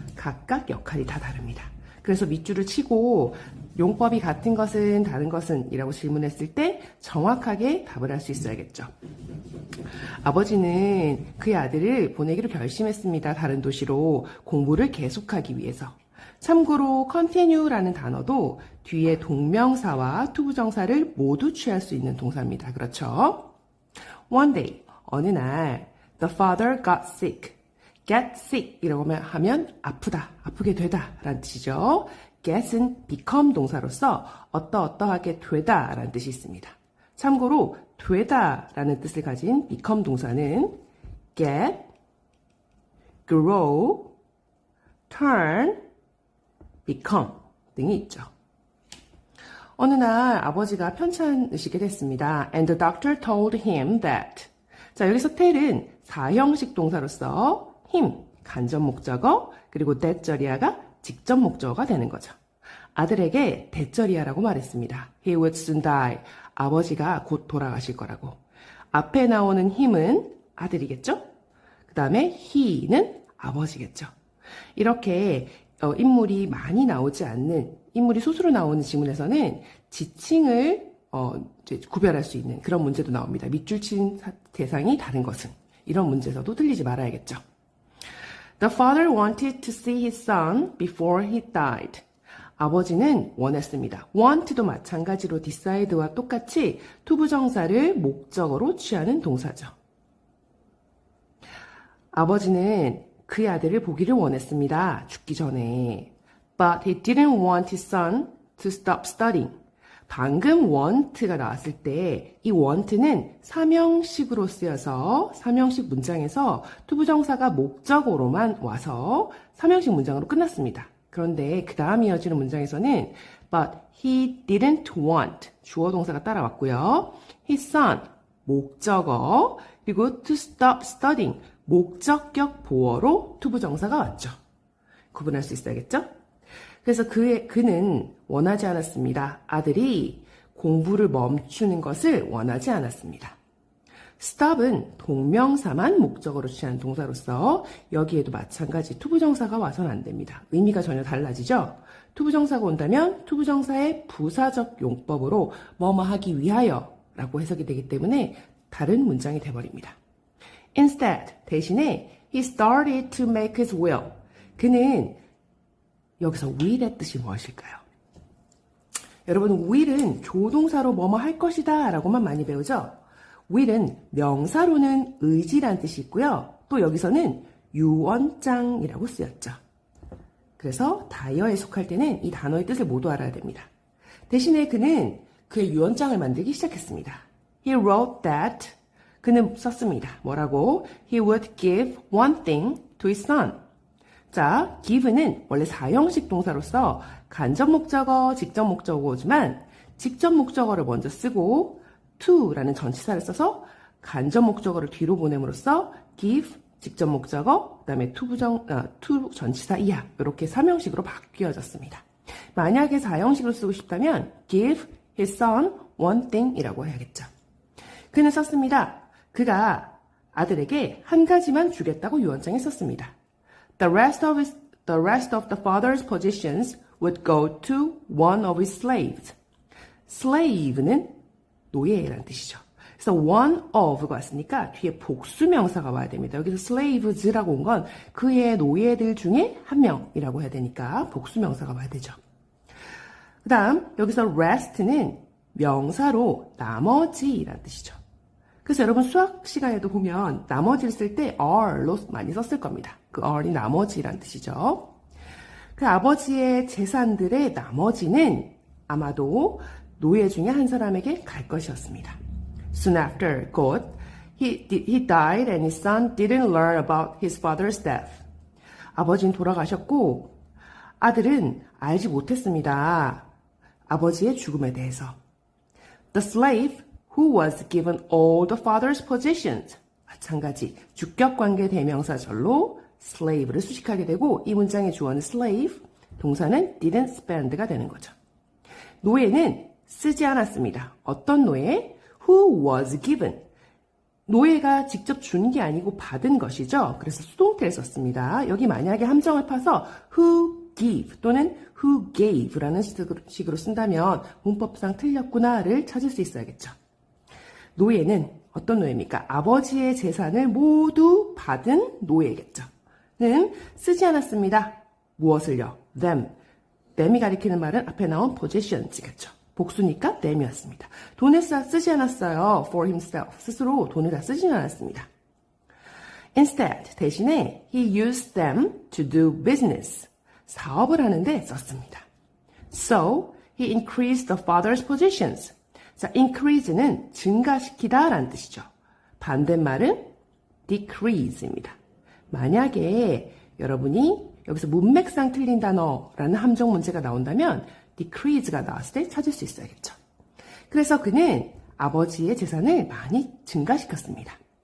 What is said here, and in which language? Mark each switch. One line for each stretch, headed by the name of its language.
Korean: 각각 역할이 다 다릅니다. 그래서 밑줄을 치고 용법이 같은 것은 다른 것은 이라고 질문했을 때 정확하게 답을 할 수 있어야겠죠. 아버지는 그의 아들을 보내기로 결심했습니다. 다른 도시로 공부를 계속하기 위해서. 참고로 continue라는 단어도 뒤에 동명사와 투부정사를 모두 취할 수 있는 동사입니다. 그렇죠?
English: One day,
Korean: 어느 날
English: the father got sick.
Korean: get sick 이라고 하면 아프다, 아프게 되다 라는 뜻이죠. get은 become 동사로서 어떠하게 되다 라는 뜻이 있습니다. 참고로 되다 라는 뜻을 가진 become 동사는 get, grow, turn, become 등이 있죠. 어느 날 아버지가 편찮으시게 됐습니다.
English: And the doctor told him that.
Korean: 자, 여기서 tell은 사형식 동사로서 him, 간접 목적어, 그리고 that절이야가 직접 목적어가 되는 거죠. 아들에게 that절이야라고 말했습니다.
English: He would soon die.
Korean: 아버지가 곧 돌아가실 거라고. 앞에 나오는 him은 아들이겠죠? 그 다음에 he는 아버지겠죠. 이렇게 인물이 많이 나오지 않는, 인물이 소수로 나오는 지문에서는 지칭을 이제 구별할 수 있는 그런 문제도 나옵니다. 밑줄 친 대상이 다른 것은. 이런 문제에서도 틀리지 말아야겠죠.
English: The father wanted to see his son before he died.
Korean: 아버지는 원했습니다. want도 마찬가지로 decide와 똑같이 투부정사를 목적어로 취하는 동사죠. 아버지는 그의 아들을 보기를 원했습니다. 죽기 전에.
English: But he didn't want his son to stop studying.
Korean: 방금 want가 나왔을 때 이 want는 사명식으로 쓰여서 사명식 문장에서 투부정사가 목적어로만 와서 사명식 문장으로 끝났습니다. 그런데 그 다음 이어지는 문장에서는
English: but he didn't want
Korean: 주어 동사가 따라왔고요. his son 목적어 그리고
English: to stop studying
Korean: 목적격 보어로 투부정사가 왔죠. 구분할 수 있어야겠죠? 그래서 그는 원하지 않았습니다. 아들이 공부를 멈추는 것을 원하지 않았습니다. stop은 동명사만 목적어로 취한 동사로서 여기에도 마찬가지 투부정사가 와서는 안 됩니다. 의미가 전혀 달라지죠? 투부정사가 온다면 투부정사의 부사적 용법으로 뭐뭐 하기 위하여 라고 해석이 되기 때문에 다른 문장이 돼버립니다.
English: Instead,
Korean: 대신에
English: he started to make his will.
Korean: 그는 여기서 will의 뜻이 무엇일까요? 여러분, will은 조동사로 뭐뭐 할 것이다 라고만 많이 배우죠? will은 명사로는 의지란 뜻이 있고요. 또 여기서는 유언장이라고 쓰였죠. 그래서 다이어에 속할 때는 이 단어의 뜻을 모두 알아야 됩니다. 대신에 그는 그의 유언장을 만들기 시작했습니다.
English: He wrote that.
Korean: 그는 썼습니다. 뭐라고?
English: He would give one thing to his son.
Korean: 자, give는 원래 사형식 동사로서 간접 목적어, 직접 목적어지만 직접 목적어를 먼저 쓰고 to라는 전치사를 써서 간접 목적어를 뒤로 보냄으로써 give, 직접 목적어, 그 다음에 to 전치사 이하 이렇게 3형식으로 바뀌어졌습니다. 만약에 4형식으로 쓰고 싶다면
English: give his son one thing
Korean: 이라고 해야겠죠. 그는 썼습니다. 그가 아들에게 한 가지만 주겠다고 유언장에 썼습니다.
English: The rest of the father's possessions would go to one of his slaves.
Korean: slave는 노예라는 뜻이죠. 그래서 one of가 왔으니까 뒤에 복수명사가 와야 됩니다. 여기서 slaves라고 온 건 그의 노예들 중에 한 명이라고 해야 되니까 복수명사가 와야 되죠. 그 다음 여기서 rest는 명사로 나머지라는 뜻이죠. 그래서 여러분 수학 시간에도 보면 나머지를 쓸 때 are로 많이 썼을 겁니다. 그 are이 나머지라는 뜻이죠. 그 아버지의 재산들의 나머지는 아마도 노예 중에 한 사람에게 갈 것이었습니다.
English: Soon after,
Korean: 곧
English: he died and his son didn't learn about his father's death.
Korean: 아버지는 돌아가셨고 아들은 알지 못했습니다. 아버지의 죽음에 대해서. The slave who was given all the father's possessions. 마찬가지 주격관계 대명사절로 slave를 수식하게 되고 이 문장의 주어는 slave, 동사는 didn't spend가 되는 거죠. 노예는 쓰지 않았습니다. 어떤 노예?
English: Who was given.
Korean: 노예가 직접 준 게 아니고 받은 것이죠. 그래서 수동태를 썼습니다. 여기 만약에 함정을 파서 who give 또는 who gave라는 식으로 쓴다면 문법상 틀렸구나를 찾을 수 있어야겠죠. 노예는 어떤 노예입니까? 아버지의 재산을 모두 받은 노예겠죠. 는 쓰지 않았습니다. 무엇을요? them. them이 가리키는 말은 앞에 나온 possessions겠죠. 복수니까 them이었습니다. 돈을 쓰지 않았어요.
English: for himself.
Korean: 스스로 돈을 다 쓰지는 않았습니다.
English: Instead,
Korean: 대신에
English: he used them to do business.
Korean: 사업을 하는데 썼습니다.
English: So, he increased the father's possessions.
Korean: 자, increase는 증가시키다 라는 뜻이죠. 반대말은 decrease입니다. 만약에 여러분이 여기서 문맥상 틀린 단어라는 함정 문제가 나온다면 decrease가 나왔을 때 찾을 수 있어야겠죠. 그래서 그는 아버지의 재산을 많이 증가시켰습니다.